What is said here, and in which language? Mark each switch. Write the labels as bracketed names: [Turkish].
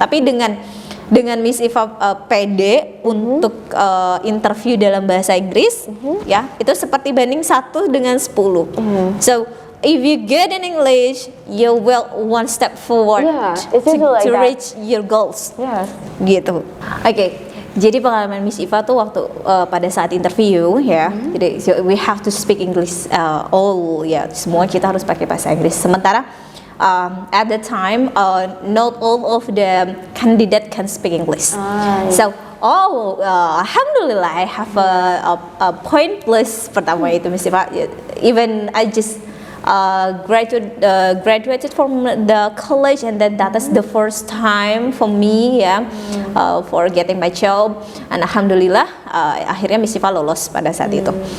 [Indonesian] Tapi dengan Miss Iva pede untuk interview dalam bahasa Inggris, itu seperti banding 1 dengan 10. [English] So if you get in English, you will one step forward to reach your goals. [Indonesian] Gitu. Oke. Jadi pengalaman Miss Iva tuh waktu pada saat interview jadi [English] we have to speak English [Indonesian] semua kita harus pakai bahasa Inggris. Sementara [English] at the time, not all of the candidate can speak English. So, alhamdulillah, I have a point plus [Indonesian] pertama itu [English] Miss Iva. Even I just graduated from the college, and then that is the first time for me for getting my job. And [Indonesian] alhamdulillah, akhirnya Miss Iva lolos pada saat itu.